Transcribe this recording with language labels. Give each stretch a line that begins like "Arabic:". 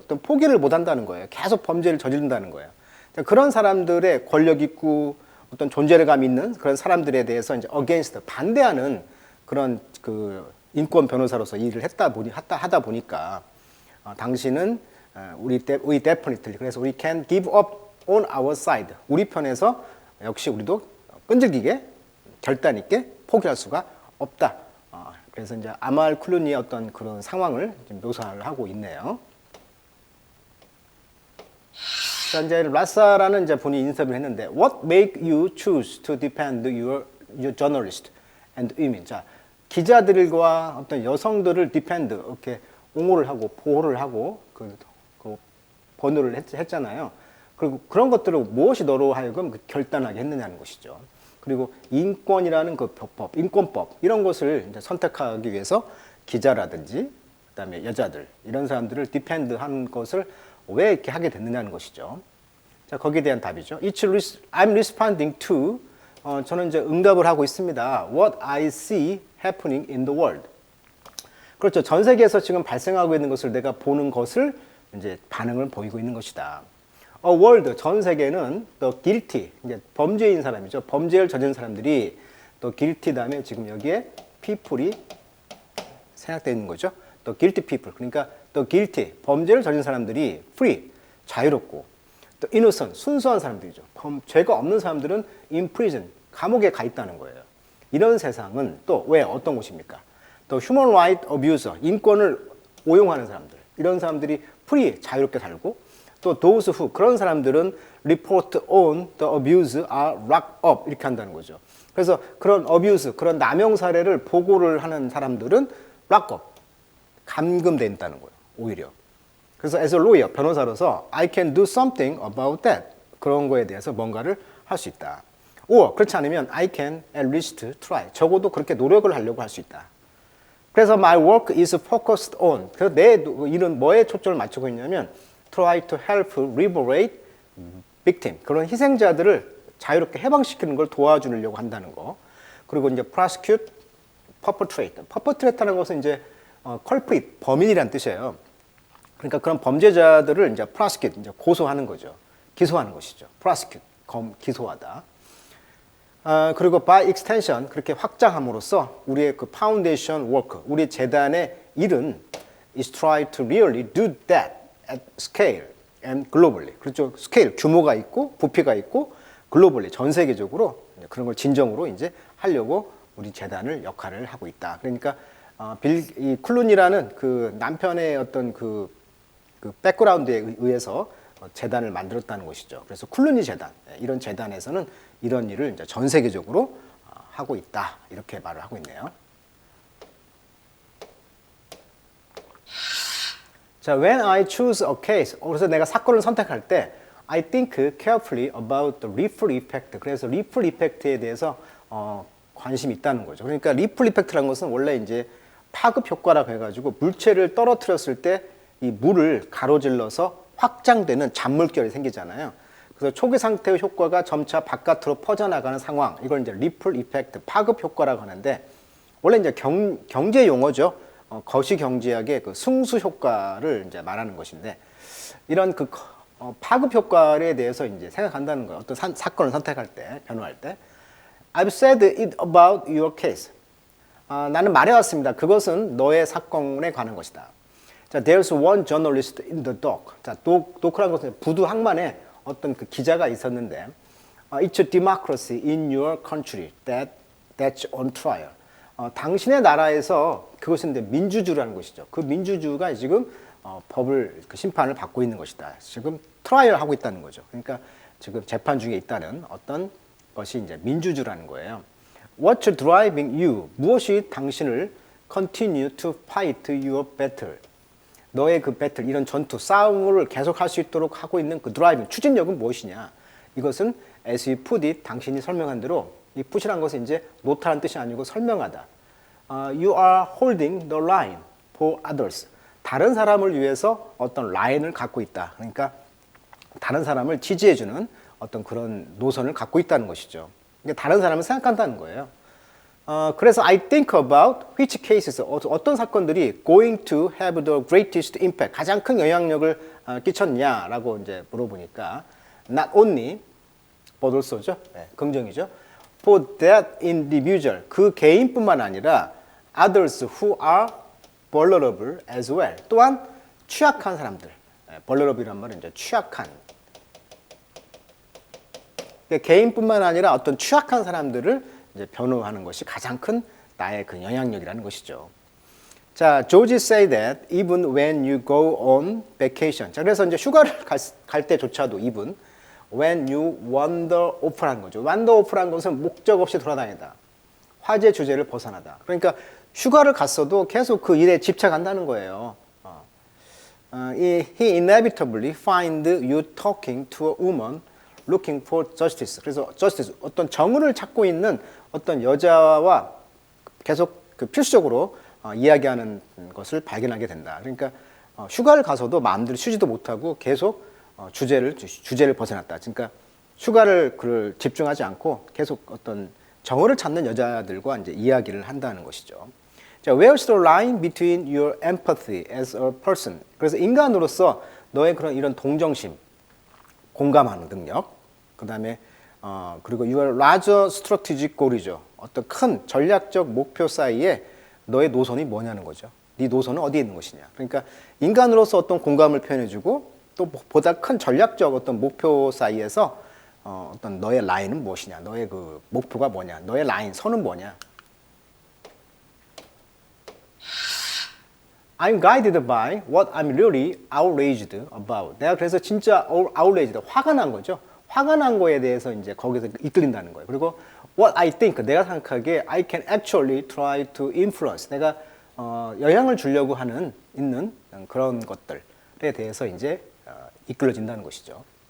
Korean: 어떤 포기를 못 한다는 거예요. 계속 범죄를 저지른다는 거예요. 그런 사람들의 권력 있고 어떤 존재감 있는 그런 사람들에 대해서 이제 against 반대하는 그런 그 인권 변호사로서 일을 하다 보니까 당신은
English: we definitely
Korean: 그래서
English: we can give up on our side
Korean: 우리 편에서 역시 우리도 끈질기게 결단 있게 포기할 수가 없다. 그래서 이제 아말 클루니의 어떤 그런 상황을 묘사를 하고 있네요. 자, 이제 라사라는 이제 본인이 인터뷰를 했는데
English: What make you choose to defend your journalist and women?
Korean: 자, 기자들과 어떤 여성들을 defend 이렇게 옹호를 하고 보호를 하고 그 번호를 했잖아요. 그리고 그런 것들을 무엇이 너로 하여금 결단하게 했느냐는 것이죠. 그리고 인권이라는 그 인권법 이런 것을 이제 선택하기 위해서 기자라든지 그다음에 여자들 이런 사람들을 디펜드한 것을 왜 이렇게 하게 됐느냐는 것이죠. 자, 거기에 대한 답이죠.
English: I'm responding to
Korean: 저는 이제 응답을 하고 있습니다.
English: What I see happening in the world.
Korean: 그렇죠. 전 세계에서 지금 발생하고 있는 것을 내가 보는 것을 이제 반응을 보이고 있는 것이다.
English: A world
Korean: 전 세계는
English: the guilty
Korean: 이제 범죄인 사람이죠. 범죄를 저지른 사람들이
English: the guilty
Korean: 다음에 지금 여기에 people이 생략되어 있는 거죠.
English: the guilty people
Korean: 그러니까
English: the guilty
Korean: 범죄를 저지른 사람들이 free 자유롭고
English: the innocent
Korean: 순수한 사람들이죠. 죄가 없는 사람들은
English: in prison
Korean: 감옥에 가 있다는 거예요. 이런 세상은 또 왜 어떤 곳입니까?
English: the human right abuser
Korean: 인권을 오용하는 사람들 이런 사람들이
English: free
Korean: 자유롭게 살고 또
English: those who
Korean: 그런 사람들은
English: report on the abuse are locked up
Korean: 이렇게 한다는 거죠. 그래서 그런 abuse 그런 남용 사례를 보고를 하는 사람들은
English: locked up
Korean: 감금돼 있다는 거예요. 오히려.
English: 그래서 as a lawyer
Korean: 변호사로서
English: I can do something about that
Korean: 그런 거에 대해서 뭔가를 할 수 있다. 그렇지 않으면
English: I can at least try
Korean: 적어도 그렇게 노력을 하려고 할 수 있다. 그래서
English: my work is focused on
Korean: 그래서 내 일은 뭐에 초점을 맞추고 있냐면
English: try to help liberate victim
Korean: 그런 희생자들을 자유롭게 해방시키는 걸 도와주려고 한다는 거. 그리고 이제
English: prosecute perpetrator.
Korean: perpetrator라는 것은 이제 culprit 범인이란 뜻이에요. 그러니까 그런 범죄자들을 이제 prosecute 이제 고소하는 거죠. 기소하는 것이죠. prosecute 기소하다.
English: 그리고 by extension
Korean: 그렇게 확장함으로써 우리의
English: 그 foundation work
Korean: 우리 재단의 일은
English: is try to really do that at scale and globally.
Korean: 그렇죠. 스케일 규모가 있고 부피가 있고 글로벌리 전 세계적으로 그런 걸 진정으로 이제 하려고 우리 재단을 역할을 하고 있다. 그러니까 이 클룬이라는 그 남편의 어떤 그 백그라운드에 의해서 재단을 만들었다는 것이죠. 그래서 클루니 재단 이런 재단에서는 이런 일을 이제 전 세계적으로 하고 있다 이렇게 말을 하고 있네요.
English: 자, when I choose a case,
Korean: 그래서 내가 사건을 선택할 때
English: I think carefully about the ripple effect.
Korean: 그래서 ripple effect에 대해서 관심이 있다는 거죠. 그러니까 ripple effect라는 것은 원래 이제 파급 효과라고 해가지고 물체를 떨어뜨렸을 때 이 물을 가로질러서 확장되는 잔물결이 생기잖아요. 그래서 초기 상태의 효과가 점차 바깥으로 퍼져나가는 상황, 이걸 이제 리플 이펙트, 파급 효과라고 하는데, 원래 이제 경제 용어죠. 거시경제학의 그 승수 효과를 이제 말하는 것인데, 이런 그 파급 효과에 대해서 이제 생각한다는 거예요. 어떤 사건을 선택할 때, 변호할 때.
English: I've said it about your case.
Korean: 나는 말해왔습니다. 그것은 너의 사건에 관한 것이다.
English: 자, there's one journalist in the dock.
Korean: 자, dock라는 것은 부두 항만에 어떤 그 기자가 있었는데,
English: it's a democracy in your country that's on trial.
Korean: 당신의 나라에서 그것은 이제 민주주의라는 것이죠. 그 민주주의가 지금 법을 그 심판을 받고 있는 것이다. 지금 트라이얼 하고 있다는 거죠. 그러니까 지금 재판 중에 있다는 어떤 것이 이제 민주주의라는 거예요.
English: What's driving you?
Korean: 무엇이 당신을
English: continue to fight your battle?
Korean: 너의 그 배틀, 이런 전투, 싸움을 계속할 수 있도록 하고 있는 그 드라이빙, 추진력은 무엇이냐? 이것은
English: as you put it,
Korean: 당신이 설명한 대로, 이 put이라는 것은 이제 놓다는 뜻이 아니고 설명하다.
English: You are holding the line for others.
Korean: 다른 사람을 위해서 어떤 라인을 갖고 있다. 그러니까 다른 사람을 지지해주는 어떤 그런 노선을 갖고 있다는 것이죠. 그러니까 다른 사람을 생각한다는 거예요.
English: 그래서 I think about which cases,
Korean: 어떤 사건들이
English: going to have the greatest impact,
Korean: 가장 큰 영향력을 끼쳤냐라고 이제 물어보니까
English: not only, but also죠.
Korean: 네, 긍정이죠.
English: For that individual,
Korean: 그 개인뿐만 아니라
English: others who are vulnerable as well.
Korean: 또한 취약한 사람들. vulnerable이란 말은 이제 취약한. 그러니까 개인뿐만 아니라 어떤 취약한 사람들을 이제 변호하는 것이 가장 큰 나의 그 영향력이라는 것이죠.
English: 자, George say that even when you go on vacation.
Korean: 자, 그래서 이제 휴가를 갈 때조차도
English: even when you wander off
Korean: 라는 거죠. wander off라는 것은 목적 없이 돌아다니다. 화제 주제를 벗어나다. 그러니까 휴가를 갔어도 계속 그 일에 집착한다는 거예요.
English: He inevitably find you talking to a woman looking for justice.
Korean: 그래서 justice, 어떤 정의를 찾고 있는 어떤 여자와 계속 그 필수적으로 이야기하는 것을 발견하게 된다. 그러니까 휴가를 가서도 마음대로 쉬지도 못하고 계속 주제를 벗어났다. 그러니까 휴가를 집중하지 않고 계속 어떤 정의를 찾는 여자들과 이제 이야기를 한다는 것이죠.
English: 자, where's the line between your empathy as a person?
Korean: 그래서 인간으로서 너의 그런 이런 동정심, 공감하는 능력, 그 다음에 그리고
English: your larger strategic goal
Korean: 이죠. 어떤 큰 전략적 목표 사이에 너의 노선이 뭐냐는 거죠. 네 노선은 어디에 있는 것이냐. 그러니까 인간으로서 어떤 공감을 표현해주고 또 보다 큰 전략적 어떤 목표 사이에서 어떤 너의 라인은 무엇이냐. 너의 그 목표가 뭐냐. 너의 라인, 선은 뭐냐.
English: I'm guided by what I'm really outraged about.
Korean: 내가 그래서 진짜 outraged, 화가 난 거죠. 화가 난 거에 대해서 이제 거기서 이끌린다는 거예요.
English: 그리고 what I think,
Korean: 내가 생각하기에
English: I can actually try to influence.
Korean: 내가 영향을 주려고 있는 그런 것들에 대해서 이제 이끌어진다는 것이죠.